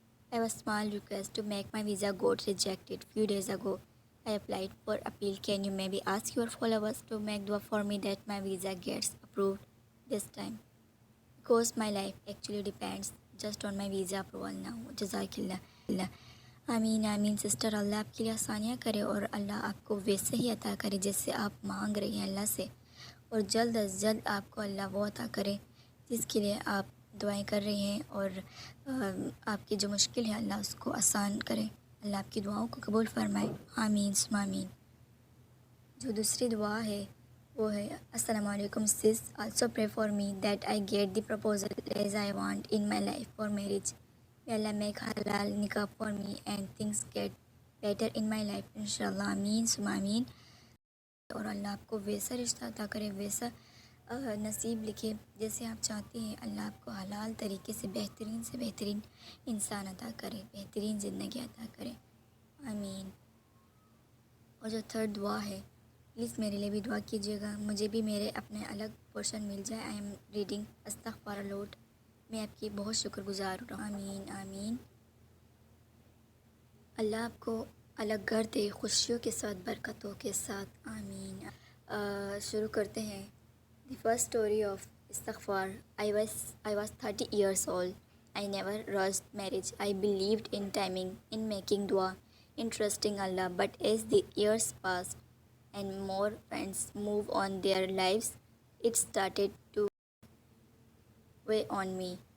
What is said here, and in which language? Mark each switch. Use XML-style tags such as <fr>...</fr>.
<en>I have a small request to make my visa got rejected. Few days ago, I applied for appeal. Can you maybe ask your followers to make dua for me that my visa gets approved this time? Because my life actually depends just on my visa approval now. Jazakillah.</en> <hi>आमीन आमीन sister, अल्लाह आपके लिए आसानियाँ करे और अल्लाह आपको वैसे ही अता करे जैसे आप मांग रही हैं अल्लाह से, और जल्द अज जल्द आपको अल्लाह वो अता करे जिसके लिए आप दुआएं कर रही हैं, और आपकी जो मुश्किल है अल्लाह उसको आसान करे। अल्लाह आपकी दुआओं को कबूल फरमाए। आमीन सुम्मा आमीन। जो दूसरी दुआ है वो है अस्सलामु अलैकुम सिस,</hi> <en>Also pray for me that I get the proposal as I want in my life for marriage. May Allah make halal nikah for me and things get better in my life इंशाल्लाह।</en> <hi>आमीन सुम्मा आमीन। और अल्लाह आपको वैसा रिश्ता अता करे, वैसा नसीब लिखे जैसे आप चाहते हैं। अल्लाह आपको हलाल तरीके से बेहतरीन इंसान अता करे, बेहतरीन ज़िंदगी अता करे। आमीन। और जो थर्ड दुआ है, प्लीज़ मेरे लिए भी दुआ कीजिएगा, मुझे भी मेरे अपने अलग पोर्शन मिल जाए।</hi> <en>I am reading अस्तगफार lot.</en> <hi>मैं आपकी बहुत शुक्रगुजार हूँ। आमीन आमीन। अल्लाह आपको अलग घर दे, खुशियों के साथ, बरकतों के साथ। आमीन। शुरू करते हैं।</hi> <en>The first story of इस्तगफार। I was 30 years old. I never rushed marriage. I believed in timing, in making dua, in trusting Allah. But as the years passed and more friends moved on their lives, it started to weigh on me.</en>